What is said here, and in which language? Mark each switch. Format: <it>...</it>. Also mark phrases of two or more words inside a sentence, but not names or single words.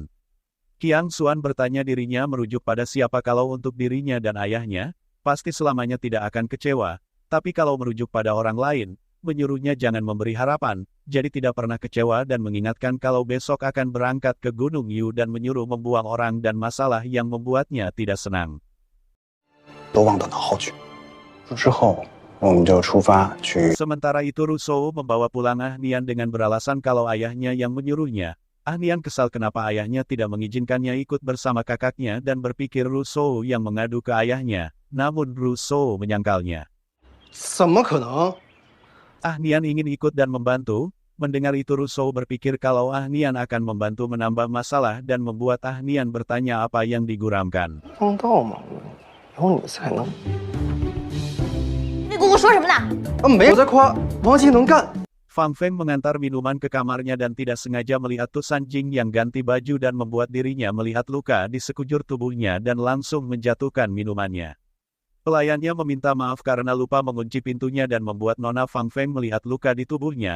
<id>Qiang Xuan bertanya dirinya merujuk pada siapa kalau untuk dirinya dan ayahnya, pasti selamanya tidak akan kecewa. Tapi kalau merujuk pada orang lain, menyuruhnya jangan memberi harapan, jadi tidak pernah kecewa dan mengingatkan kalau besok akan berangkat ke Gunung Yu dan menyuruh membuang orang dan masalah yang membuatnya tidak senang.</id> <zh>都忘得脑后去。之后我们就出发去。</zh> <id>Sementara itu Russo membawa pulang Ah Nian dengan beralasan kalau ayahnya yang menyuruhnya. Ah Nian kesal kenapa ayahnya tidak mengizinkannya ikut bersama kakaknya dan berpikir Russo yang mengadu ke ayahnya, namun Russo menyangkalnya.</id> <zh>怎么可能？</zh> <id>Ah Nian ingin ikut dan membantu. Mendengar itu Russo berpikir kalau Ah Nian akan membantu menambah masalah dan membuat Ah Nian bertanya apa yang diguramkan.</id> <zh>帮倒忙了，有你才能。你姑姑说什么呢？没有在夸王姬能干。</zh> <id>Fang Feng mengantar minuman ke kamarnya dan tidak sengaja melihat Tu Sanjing yang ganti baju dan membuat dirinya melihat luka di sekujur tubuhnya dan langsung menjatuhkan minumannya. Pelayannya meminta maaf karena lupa mengunci pintunya dan membuat Nona Fang Feng melihat luka di tubuhnya.</id>